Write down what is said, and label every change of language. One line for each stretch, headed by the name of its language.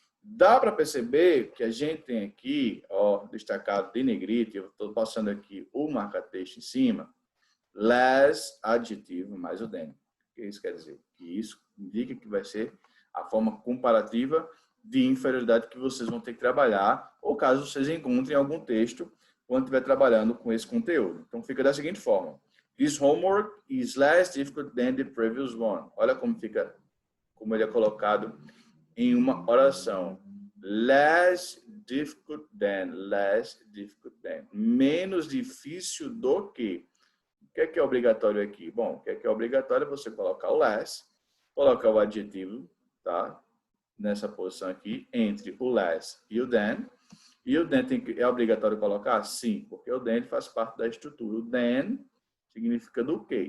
Portuguese: Dá para perceber que a gente tem aqui, ó, destacado de negrito, eu estou passando aqui o marca-texto em cima, less adjetivo mais o than. O que isso quer dizer? Que isso indica que vai ser a forma comparativa de inferioridade que vocês vão ter que trabalhar, ou caso vocês encontrem algum texto quando estiver trabalhando com esse conteúdo. Então, fica da seguinte forma.
English: This homework is less difficult than the previous one.
Portuguese: Olha como fica, como ele é colocado em uma oração.
English: Less difficult than, less difficult than.
Portuguese: Menos difícil do que. O que é obrigatório aqui? Bom, o que é obrigatório é você colocar o less, colocar o adjetivo, tá? Nessa posição aqui, entre o less e o than. E o than é obrigatório colocar? Sim, porque o than faz parte da estrutura. O than significa do quê?